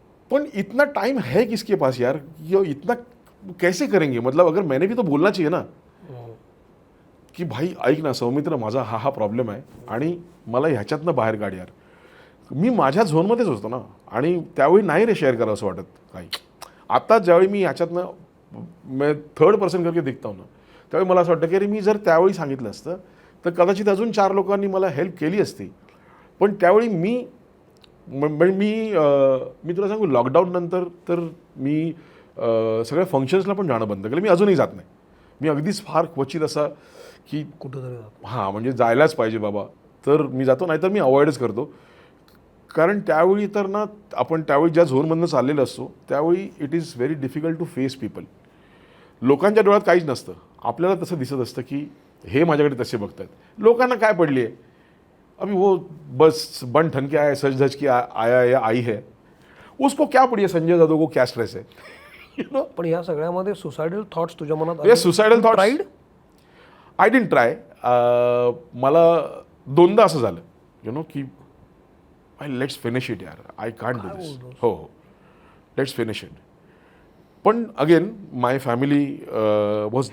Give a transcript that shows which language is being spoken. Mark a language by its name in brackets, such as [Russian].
[Hindi] पण इतना टाइम है किसके पास यार, ये इतना कैसे करेंगे. मतलब अगर मैंने भी तो बोलना चाहिए ना [Marathi] की भाई ऐक ना सौमित्र, माझा हा प्रॉब्लेम आहे आणि मला ह्याच्यातनं बाहेर काढ यार. मी माझ्या झोनमध्येच असतो ना, आणि त्यावेळी नाही रे शेअर करावं असं वाटत काही. आता ज्यावेळी मी ह्याच्यातनं [Hindi] मैं थर्ड पर्सन करके दिखता हूं ना, [Marathi] त्यावेळी मला असं वाटतं की अरे मी जर त्यावेळी सांगितलं असतं तर कदाचित अजून 4 लोकांनी मला हेल्प केली असती. पण त्यावेळी मी मी तुला सांगू, लॉकडाऊन नंतर तर मी सगळ्या फंक्शन्सला पण जाणं बंद केलं. मी अजूनही जात नाही. मी अगदीच फार क्वचित असा की कुठंतरी हां, म्हणजे जायलाच पाहिजे बाबा तर मी जातो, नाही तर मी अवॉइडच करतो. कारण त्यावेळी तर ना, आपण त्यावेळी ज्या झोनमधनं चाललेलं असतो त्यावेळी [English] It is very difficult to face people. [Marathi] लोकांच्या डोळ्यात काहीच नसतं, आपल्याला तसं दिसत असतं की हे माझ्याकडे तसे बघतात. लोकांना काय पडली आहे, [Hindi] अभी वो बस बन ठन के आया, सज धज के आया या आई है, उसको क्या पड़ी है, संजय जाधव को क्या स्ट्रेस है. [English] you know, [Marathi] पण या सगळ्यामध्ये सुसायडल थॉट्स तुझ्या मनात [Hindi] ये suicidal thoughts [English] Tried? I didn't try. [Marathi] मला दोनदा असं झालं [English] You know की let's finish it यार, I can't do this. [Marathi] हो हो, [English] Let's finish it. पण again my family was